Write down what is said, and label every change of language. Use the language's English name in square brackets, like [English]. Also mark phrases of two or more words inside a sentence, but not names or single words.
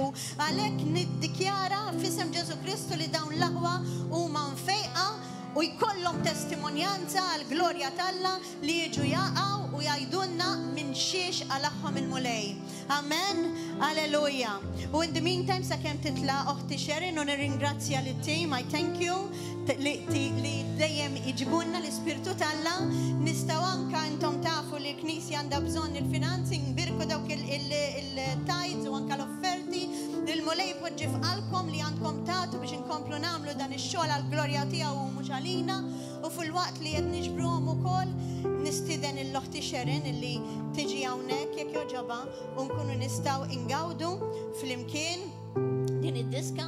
[Maltese] Għalhekk niddikjara f'isem Ġesu Kristu li dawn l-aħwa huma mfejqa u jkollhom testimonjanza għal glorja talla li jiġu jaqgħu u jgħidulna minn xiex għalahom il-mulej. Amen. Alleluja. U [English] in the meantime [Maltese] sakemm titla' oħti Sherin u nirringrazzja lit-team, [English] I thank you [Maltese] li dejjem iġibunna l-Ispirtu talla. Nistgħu anke intom tafu li l-Knisja għandha bżonn il-financing, birku dawk il-tithes u anke l-offerti. Il-mulej poġġi f'qalbkom li għandkom tagħtu biex inkomplu nagħmlu dan ix-xogħol għall-glorja tiegħu u mhux għalina u fil-waqt li qed niġbruhom ukoll nistieden il-oħti Sherin illi tiġi hawnhekk jekk joġobha u nkunu nistgħu ingawdu flimkien din id-diska.